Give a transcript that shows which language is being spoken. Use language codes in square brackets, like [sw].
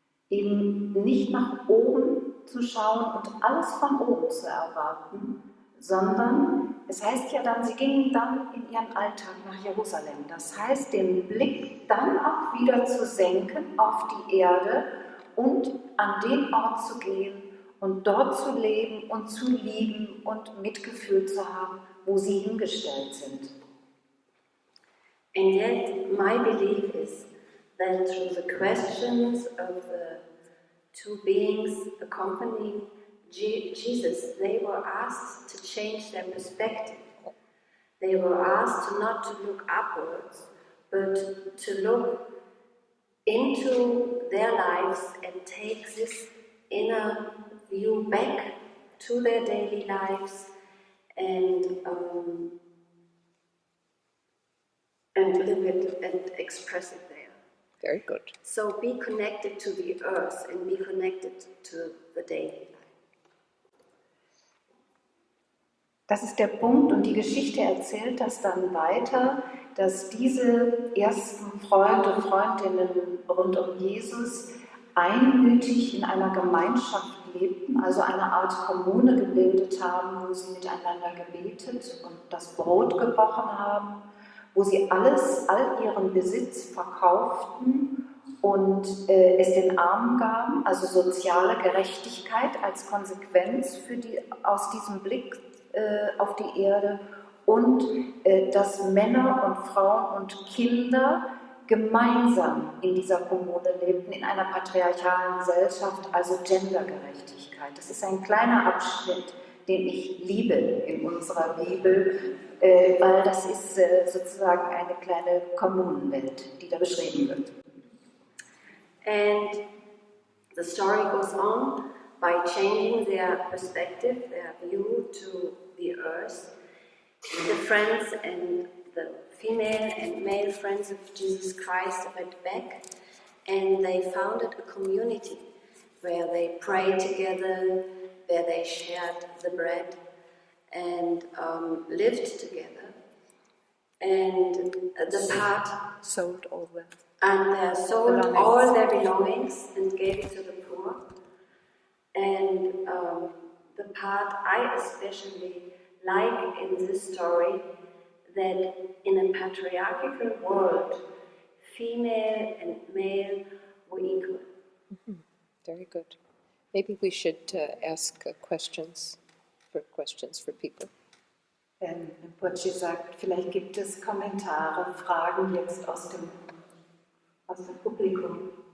[de] Eben nicht nach oben zu schauen und alles von oben zu erwarten, sondern es heißt ja dann, sie gingen dann in ihren Alltag nach Jerusalem. Das heißt, den Blick dann auch wieder zu senken auf die Erde und an den Ort zu gehen und dort zu leben und zu lieben und Mitgefühl zu haben, wo sie hingestellt sind. [en] And yet, my belief is that through the questions of the two beings accompanying Jesus, they were asked to change their perspective. They were asked not to look upwards, but to look into their lives and take this inner view back to their daily lives and live it and express it there. Very good. So be connected to the earth and be connected to the daily life. [de] Das ist der Punkt und die Geschichte erzählt das dann weiter, dass diese ersten Freunde, Freundinnen rund um Jesus einmütig in einer Gemeinschaft lebten, also eine Art Kommune gebildet haben, wo sie miteinander gebetet und das Brot gebrochen haben, wo sie all ihren Besitz verkauften und es den Armen gaben, also soziale Gerechtigkeit als Konsequenz aus diesem Blick auf die Erde und dass Männer und Frauen und Kinder gemeinsam in dieser Kommune lebten, in einer patriarchalen Gesellschaft, also Gendergerechtigkeit. Das ist ein kleiner Abschnitt, den ich liebe in unserer Bibel, weil das ist sozusagen eine kleine Kommunenwelt, die da beschrieben wird. [en] And the story goes on by changing their perspective, their view to the earth. The friends and the female and male friends of Jesus Christ went back and they founded a community where they prayed together, where they shared the bread and lived together. And the part Sold over. and they sold all their belongings and gave it to the poor. And the part I especially like in this story, that in a patriarchal world, female and male were equal. Mm-hmm. Very good. Maybe we should ask questions for people. [de] Rinpoche sagt, vielleicht gibt es Kommentare, Fragen jetzt aus dem Publikum.